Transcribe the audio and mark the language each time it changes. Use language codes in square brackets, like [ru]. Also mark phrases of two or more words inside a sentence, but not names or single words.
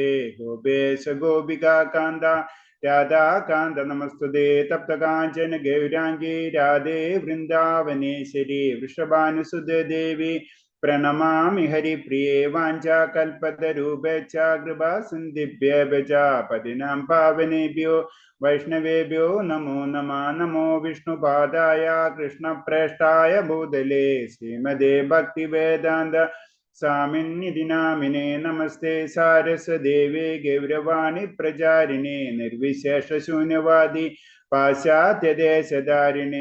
[sa] ഗോപേശ ഗോപികാകാന്ത രാധാകാന്ത നമസ്തുതേ. തപ്തകാഞ്ചന ഗൗരാംഗീ രാധേ വൃന്ദാവനേശ്വരി. വൃഷഭാനുസുതേ ദേവി പ്രണമാമി ഹരിപ്രിയേ. വാഞ്ചാകൽപതരൂപേച്ഛ കൃപാ സിന്ധിഭ്യേഭ്യഃ പതിനാം പാവനേഭ്യോ വൈഷ്ണവേഭ്യോ നമോ നമഃ. നമോ വിഷ്ണുപാദായ കൃഷ്ണപ്രേഷ്ഠായ ഭൂതലേ ശ്രീമതേ ഭക്തിവേദാന്ത സ്വാമിന്നിധി നാമിനേ. നമസ്തേ സാരസ്വദേവേ ഗൗരവാണി പ്രചാരിണേ നിർവിശേഷശൂന്യവാദി പാശ്ചാത്യദേശധാരിണേ.